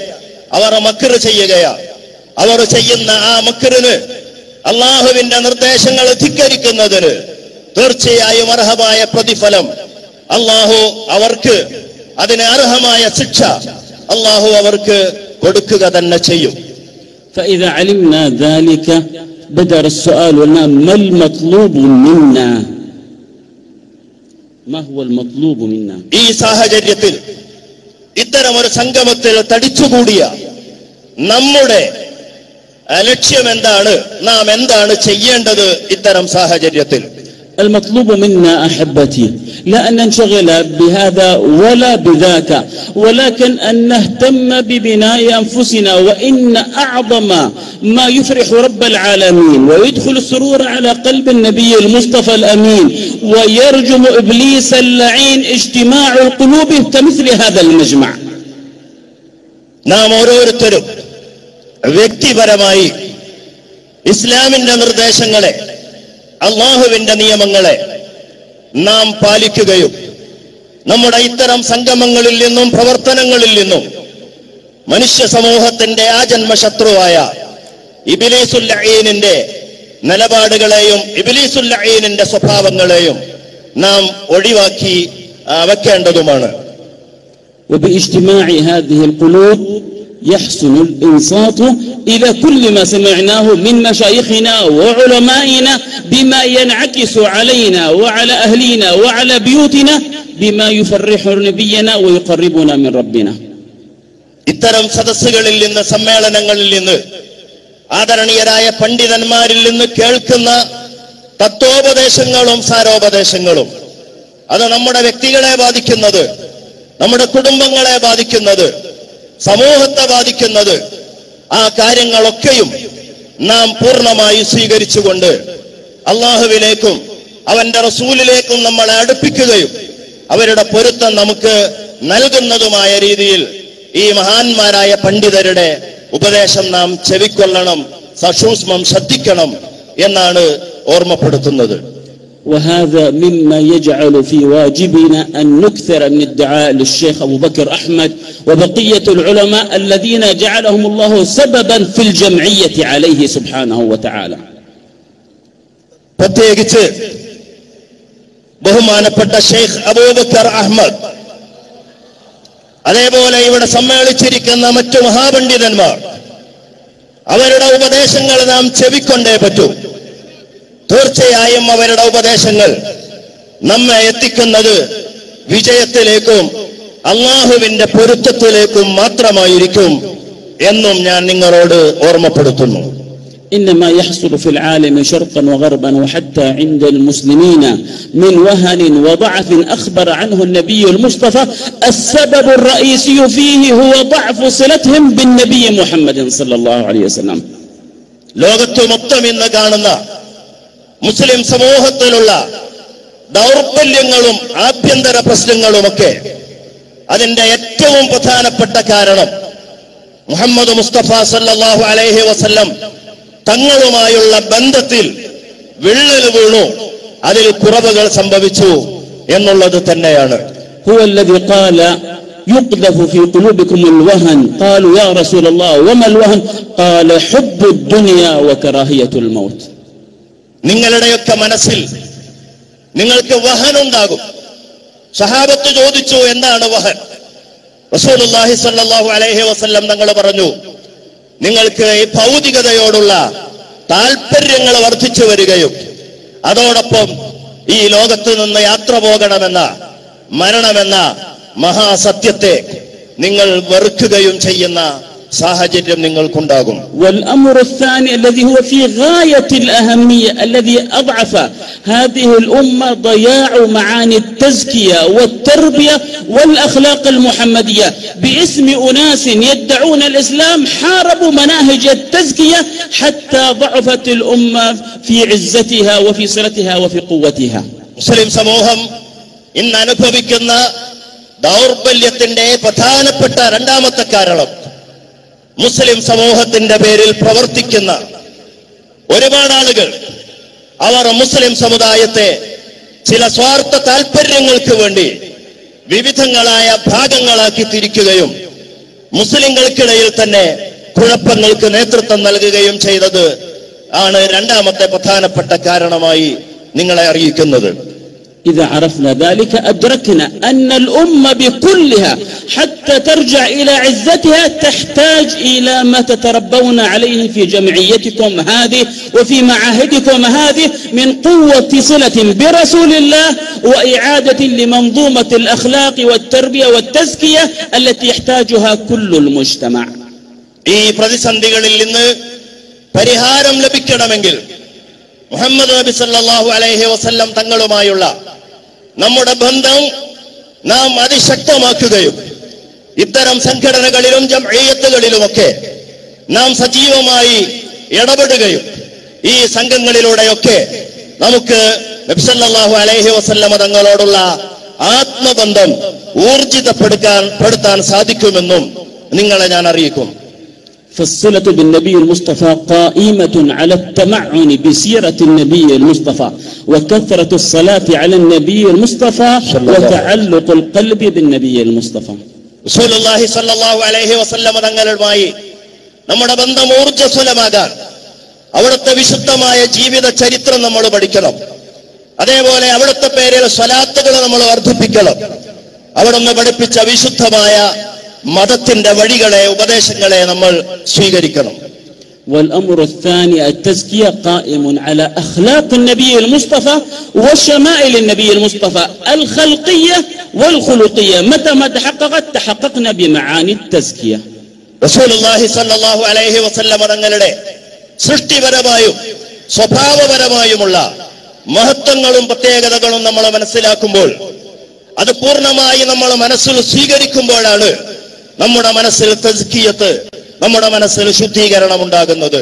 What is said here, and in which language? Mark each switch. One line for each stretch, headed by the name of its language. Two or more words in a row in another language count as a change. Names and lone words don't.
Malayalam: അവർ മക്ർ ചെയ്യുകയാണ്. അവർ ചെയ്യുന്ന ആ മക്റിന്, അള്ളാഹുവിന്റെ നിർദ്ദേശങ്ങൾ ധിക്കരിക്കുന്നതിന് തീർച്ചയായും അർഹമായ പ്രതിഫലം അള്ളാഹു അവർക്ക്, അതിന് അർഹമായ ശിക്ഷ അള്ളാഹു അവർക്ക് കൊടുക്കുക തന്നെ ചെയ്യും.
Arabic: فإذا علمنا ذلك بدأ السؤال لنا ما المطلوب منا؟ ما هو المطلوب منا؟
Malayalam: ഈ സാഹചര്യത്തിൽ ഇത്തരം ഒരു സംഗമത്തിൽ തടിച്ചുകൂടിയ നമ്മുടെ ലക്ഷ്യം എന്താണ്? നാം എന്താണ് ചെയ്യേണ്ടത് ഇത്തരം സാഹചര്യത്തിൽ?
Arabic: المطلوب منا أحبتي لا أن ننشغل بهذا ولا بذاك، ولكن أن نهتم ببناء أنفسنا. وإن أعظم ما يفرح رب العالمين ويدخل السرور على قلب النبي المصطفى الأمين ويرجم إبليس اللعين اجتماع القلوب كمثل هذا المجمع.
Malayalam: നാം ഓരോരുത്തരും വ്യക്തിപരമായി ഇസ്ലാമിന്റെ നിർദ്ദേശങ്ങളെ, അള്ളാഹുവിന്റെ നിയമങ്ങളെ നാം പാലിക്കുകയും നമ്മുടെ ഇത്തരം സംഗമങ്ങളിൽ നിന്നും പ്രവർത്തനങ്ങളിൽ നിന്നും മനുഷ്യ സമൂഹത്തിന്റെ ആജന്മശത്രുവായ ഇബ്ലീസുൽ ലഈനിന്റെ നിലപാടുകളെയും ഇബ്ലീസുൽ ലഈനിന്റെ സ്വഭാവങ്ങളെയും നാം ഒഴിവാക്കി വെക്കേണ്ടതുമാണ്.
Arabic: وباجتماع هذه القلوب يحسن الإنصات إلى كل ما سمعناه من مشايخنا وعلمائنا بما ينعكس علينا وعلى أهلنا وعلى بيوتنا بما يفرح نبينا ويقربنا من ربنا.
Malayalam: ഇത്തരം സദസ്സുകളിൽ നിന്ന്, സമ്മേളനങ്ങളിൽ നിന്ന്, ആദരണീയരായ പണ്ഡിതന്മാരിൽ നിന്ന് കേൾക്കുന്ന തത്വോപദേശങ്ങളും സാരോപദേശങ്ങളും അത് നമ്മുടെ വ്യക്തികളെ ബാധിക്കുന്നത്, നമ്മുടെ കുടുംബങ്ങളെ ബാധിക്കുന്നത്, സമൂഹത്തെ ബാധിക്കുന്നത്, ആ കാര്യങ്ങളൊക്കെയും നാം പൂർണ്ണമായി സ്വീകരിച്ചുകൊണ്ട് അള്ളാഹുവിലേക്കും അവന്റെ റസൂലിലേക്കും നമ്മളെ അടുപ്പിക്കുകയും അവരുടെ പൊരുത്തം നമുക്ക് നൽകുന്നതുമായ രീതിയിൽ ഈ മഹാന്മാരായ പണ്ഡിതരുടെ ഉപദേശം നാം ചെവിക്കൊള്ളണം, സസൂക്ഷ്മം ശ്രദ്ധിക്കണം എന്നാണ് ഓർമ്മപ്പെടുത്തുന്നത്.
Arabic: وهذا مما يجعل في واجبنا أن نكثر من الدعاء للشيخ أبو بكر أحمد وبقية العلماء الذين جعلهم الله سببا في الجمعية عليه سبحانه وتعالى.
Malayalam: പ്രത്യേകിച്ച് ബഹുമാനപ്പെട്ട ഷെയ്ഖ് അബൂബക്കർ അഹ്മദ്, അതേപോലെ ഇവിടെ സമ്മേളിച്ചിരിക്കുന്ന മറ്റു മഹാപണ്ഡിതന്മാർ, അവരുടെ ഉപദേശങ്ങൾ നാം ചെവിക്കൊണ്ടേ പറ്റൂ. തീർച്ചയായും അവരുടെ ഉപദേശങ്ങൾ നമ്മെ എത്തിക്കുന്നത് വിജയത്തിലേക്കും അള്ളാഹുവിന്റെ പൊരുത്തത്തിലേക്കും മാത്രമായിരിക്കും എന്നും ഞാൻ നിങ്ങളോട് ഓർമ്മപ്പെടുത്തുന്നു.
Arabic: إنما يحصل في العالم شرقا وغربا وحتى عند المسلمين من وهن وضعف أخبر عنه النبي المصطفى السبب الرئيسي فيه هو ضعف صلتهم بالنبي محمد صلى الله عليه وسلم.
Malayalam: ലോകത്ത് മൊത്തം ഇന്ന് കാണുന്ന മുസ്ലിം സമൂഹത്തിലുള്ള ദൗർബല്യങ്ങളും ആഭ്യന്തര പ്രശ്നങ്ങളുമൊക്കെ അതിന്റെ ഏറ്റവും പ്രധാനപ്പെട്ട കാരണം മുഹമ്മദ് മുസ്തഫ
Arabic: صلى الله عليه وسلم
Malayalam: തങ്ങളുമായുള്ള ബന്ധത്തിൽ വിള്ളൽ വീണു, അതിൽ കുറവുകൾ സംഭവിച്ചു എന്നുള്ളത് തന്നെയാണ്.
Arabic: هو الذي قال يقذف في قلوبكم الوهن قالوا يا رسول الله وما الوهن قال حب الدنيا وكراهية الموت.
Malayalam: നിങ്ങളുടെയൊക്കെ മനസ്സിൽ നിങ്ങൾക്ക് വഹനുണ്ടാകും. സഹാബത്ത് ചോദിച്ചു, എന്താണ് വഹൻ?
Arabic: رسول الله صلى الله عليه وسلم
Malayalam: തങ്ങൾ പറഞ്ഞു, നിങ്ങൾക്ക് ഈ ഭൗതികതയോടുള്ള താല്പര്യങ്ങൾ വർദ്ധിച്ചു വരികയും അതോടൊപ്പം ഈ ലോകത്ത് നിന്ന് യാത്ര പോകണമെന്ന, മരണമെന്ന മഹാസത്യത്തെ നിങ്ങൾ വെറുക്കുകയും ചെയ്യുന്ന സാഹചര്യം നിങ്ങൾക്കുണ്ടാകും.
Arabic: والأمر الثاني الذي هو في غاية الأهمية الذي أضعف هذه الأمة ضياع معاني التزكية والتربية والأخلاق المحمدية باسم أناس يدعون الإسلام حاربوا مناهج التزكية حتى ضعفت الأمة في عزتها وفي صلتها وفي قوتها.
Malayalam: മുസ്ലിം സമൂഹം ഇന്ന് അനുഭവിക്കുന്ന ദൗർബല്യത്തിന്റെ പ്രധാനപ്പെട്ട രണ്ടാമത്തെ കാരണം മുസ്ലിം സമൂഹത്തിന്റെ പേരിൽ പ്രവർത്തിക്കുന്ന ഒരുപാട് ആളുകൾ അവർ മുസ്ലിം സമുദായത്തെ ചില സ്വാർത്ഥ താല്പര്യങ്ങൾക്ക് വേണ്ടി വിവിധങ്ങളായ ഭാഗങ്ങളാക്കി തിരിക്കുകയും മുസ്ലിങ്ങൾക്കിടയിൽ തന്നെ കുഴപ്പങ്ങൾക്ക് നേതൃത്വം നൽകുകയും ചെയ്തത് ആണ് രണ്ടാമത്തെ പ്രധാനപ്പെട്ട കാരണമായി നിങ്ങളെ അറിയിക്കുന്നത്.
Arabic: إذا عرفنا ذلك أدركنا أن الأمة بكلها حتى ترجع إلى عزتها تحتاج إلى ما تتربون عليه في جمعيتكم هذه وفي معاهدكم هذه من قوة صلة برسول الله وإعادة لمنظومة الأخلاق والتربية والتزكية التي يحتاجها كل المجتمع.
Malayalam: ഈ പ്രതിസന്ധികളിൽ നിന്ന് പരിഹാരം ലഭിക്കണമെങ്കിൽ മുഹമ്മദ് നബി സല്ലല്ലാഹു
Arabic: عليه وسلم
Malayalam: തങ്ങളുമായുള്ള നമ്മുടെ ബന്ധം നാം അതിശക്തമാക്കുകയും ഇത്തരം സംഘടനകളിലും ജംഇയ്യത്തുകളിലുമൊക്കെ നാം സജീവമായി ഇടപെടുകയും ഈ സംഘങ്ങളിലൂടെയൊക്കെ നമുക്ക് നബി
Arabic: صلى الله عليه وسلم
Malayalam: തങ്ങളോടുള്ള ആത്മബന്ധം ഊർജിതപ്പെടുത്താൻ സാധിക്കുമെന്നും നിങ്ങളെ ഞാൻ അറിയിക്കും.
Arabic: فالصلة بالنبي المصطفى قائمة على التمعن بسيرة النبي المصطفى وكثرة الصلاة على النبي المصطفى وتعلق القلب بالنبي المصطفى. رسول الله صلى الله عليه وسلم
Malayalam: തങ്ങളുമായി നമ്മുടെ ബന്ധം ഊർജ്ജസ്വലമാകാൻ അവിടുത്തെ വിശുദ്ധമായ ജീവിത ചരിത്രം നമ്മൾ പഠിക്കണം. അതേപോലെ അവിടുത്തെ പേരിൽ സ്വലാത്തുകൾ നമ്മൾ വർദ്ധിപ്പിക്കണം. അവിടുന്ന് പഠിപ്പിച്ച വിശുദ്ധമായ മതത്തിന്റെ വഴികളെ ഉപദേശങ്ങളെ നമ്മൾ സ്വീകരിക്കണം.
Arabic: والأمر الثاني التزكية قائم على أخلاق النبي المصطفى وشمائل النبي المصطفى الخلقية والخلقية. متى ما تحققنا بمعاني التزكية. رسول الله صلى الله عليه وسلم
Malayalam: തങ്ങളുടെ സൃഷ്ടിപരമായും സ്വഭാവപരമായുമുള്ള മഹത്വങ്ങളും പ്രത്യേകതകളും നമ്മൾ മനസ്സിലാക്കുമ്പോൾ, അത് പൂർണ്ണമായി നമ്മൾ മനസ്സിൽ സ്വീകരിക്കുമ്പോഴാണ് നമ്മുടെ മനസ്സിൽ തസ്കിയത്ത്, നമ്മുടെ മനസ്സിൽ ശുദ്ധീകരണം ഉണ്ടാകുന്നത്.